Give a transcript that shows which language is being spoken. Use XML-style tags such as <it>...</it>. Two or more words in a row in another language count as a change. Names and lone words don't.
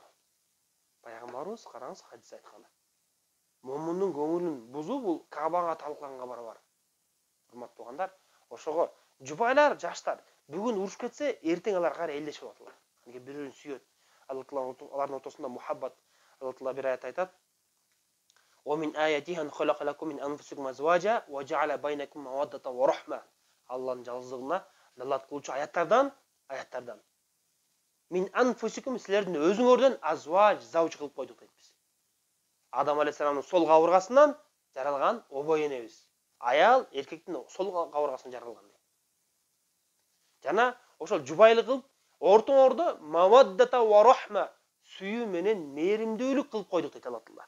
<ky>Пайгамбарыбыз караңыз хадис айтканда. Момундун көңүлүн бузуу бул Кабага талкылаганга барабар. Урматтуу туугандар, ошого жубайлар, жаштар бүгүн урушуп кетсе, эртең алар кайра элдешип алат. Анткени бири-бирин сүйөт. Алла Таала алардын ортосунда мухаббат. Алла Таала бир аят айтат:</ky> <ar>"ومن آياته أن خلق لكم من أنفسكم أزواجا وجعل بينكم مودة ورحمة."</ar> <ky>Алланын жалгыздыгына далат кылуучу аяттардан</ky> <ar>من أنفسكم</ar> <ky>силердин өзүңөрдөн</ky> <ar>أزواج، زوج</ar> <ky>кылып койдук дейт биз. Адам алейхиссаламдын сол кабыргасынан жаралган обой энебиз. Аял эркектин сол кабыргасынан жаралган дейт. Жана ошол жубайлык кылып, ортоңордо</ky> <ar>مودة ورحمة,</ar> <ky>сүйүү менен мээримдүүлүк кылып койдук дейт Алла Таала.</ky>